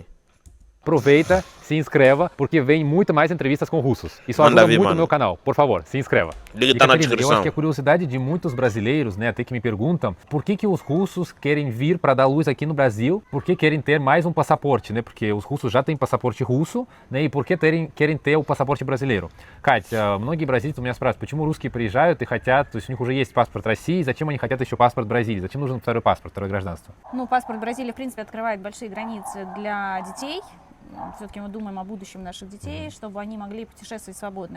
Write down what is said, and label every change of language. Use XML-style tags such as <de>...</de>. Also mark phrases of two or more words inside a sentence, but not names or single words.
<pt>Aproveita, se inscreva, porque vem muito mais entrevistas com russos. Isso Manda ajuda vir, muito mano. no meu canal. Por favor, se inscreva. Link tá na Catarina, eu descrição. acho que a curiosidade de muitos brasileiros, né, até que me perguntam, por que os russos querem vir para dar luz aqui no Brasil? Por que querem ter mais um passaporte, né? Porque os russos já têm passaporte russo, né? И por que quерem ter o passaporte брasileiro?</pt> <ru>Кать, многие бразильцы у меня спрашивают, почему русские приезжают и хотят, то есть у них уже есть паспорт России, зачем они хотят еще паспорт Бразилии? Зачем нужен второй паспорт, второе гражданство? Ну, паспорт Бразилии, в принципе, открывает большие границы для детей. Все-таки мы думаем о будущем наших детей, чтобы они могли путешествовать свободно.</ru>